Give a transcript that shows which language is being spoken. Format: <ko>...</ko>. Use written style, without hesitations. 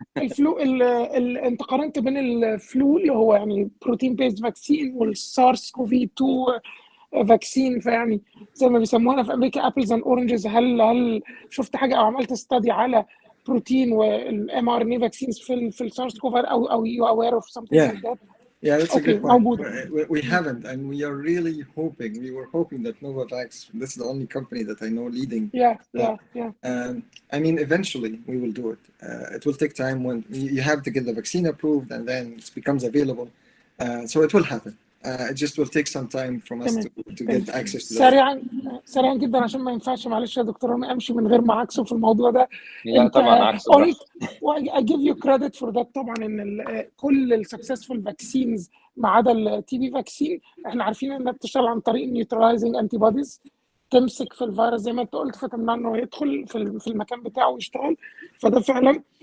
<ar>الفلو انت قارنت بين الفلو اللي هو يعني بروتين بيست فاكسين والسارس كوفي 2 فاكسين، فيعني زي ما بيسموها في امريكا ابلز اند اورنجز. هل شفت حاجه او عملت ستادي على بروتين والام ار ان اي فاكسينز في السارس كوفي او</ar> <en>you aware of something like that? Yeah, that's a good point. We haven't, and we are really hoping. We were hoping that Novavax. This is the only company that I know leading. Yeah. I mean, eventually we will do it. It will take time when you have to get the vaccine approved, and then it becomes available. So it will happen. it just will take some time from us to get access to that.</en> <ar>سريعا جدا عشان ما ينفعش معلش يا دكتور رامي امشي من غير ما عكسه في الموضوع ده. لا طبعا عكسه قلت</ar> <en>I give you credit for that</en> <ar>طبعا ان كل السكسسفul vaccines ما عدا التي بي فاكسين احنا عارفين انها بتشتغل عن طريق</ar> <en>neutralizing antibodies</en> <ar>تمسك في الفيروس زي ما انت قلت فتمنع انه يدخل في المكان بتاعه ويشتغل. فده فعلا.</ar>